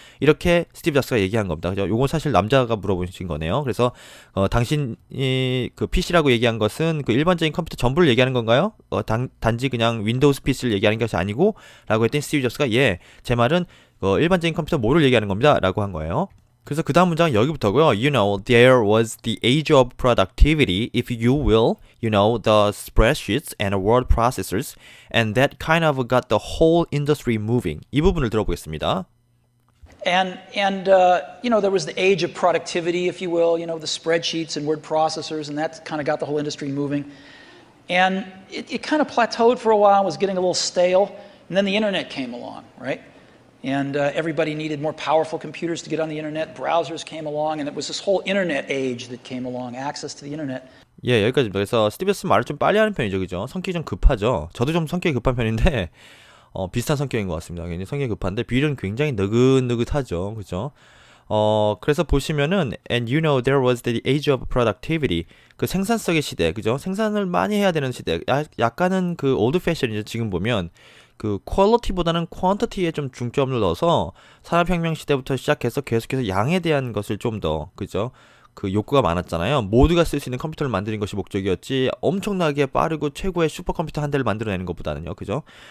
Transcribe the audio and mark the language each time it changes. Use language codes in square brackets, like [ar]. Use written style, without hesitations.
[ko] 이렇게 스티브 잡스가 얘기한 겁니다. 그죠? 요건 사실 남자가 물어보신 거네요. 그래서 당신이 그 PC라고 얘기한 것은 그 일반적인 컴퓨터 전부를 얘기하는 건가요? 단지 그냥 윈도우스 PC를 얘기하는 것이 아니고 라고 했더니 스티브 잡스가 제 말은 일반적인 컴퓨터 뭐를 얘기하는 겁니다. 라고 한 거예요. 그래서 그 다음 문장은 여기부터고요. [en] You know, there was the age of productivity, if you will, the spreadsheets and word processors, and that kind of got the whole industry moving. [ko] 이 부분을 들어보겠습니다. [en] And there was the age of productivity, if you will, the spreadsheets and word processors, and that kind of got the whole industry moving. And it kind of plateaued for a while, was getting a little stale, and then the internet came along, right? And everybody needed more powerful computers to get on the internet. Browsers came along, and it was this whole internet age that came along, access to the internet. [ko] 예, 여기까지입니다. 그래서 스티브 잡스 말을 좀 빨리 하는 편이죠, 그죠? 성격이 좀 급하죠. 저도 좀 성격이 급한 편인데 비슷한 성격인 것 같습니다. 굉장히 성격이 급한데 빌은 굉장히 느긋느긋하죠, 그죠? 그래서 보시면은 [en] and there was the age of productivity, [ko] 그 생산성의 시대, 그죠? 생산을 많이 해야 되는 시대. 약간은 그 올드 패션이죠. 지금 보면 그 퀄리티보다는 퀀티티에 좀 중점을 넣어서 산업혁명 시대부터 시작해서 계속해서 양에 대한 것을 좀 더, 그죠? 그 욕구가 많았잖아요. 모두가 쓸 수 있는 컴퓨터를 만드는 것이 목적이었지 엄청나게 빠르고 최고의 슈퍼컴퓨터 한 대를 만들어내는 것보다는요, 그죠?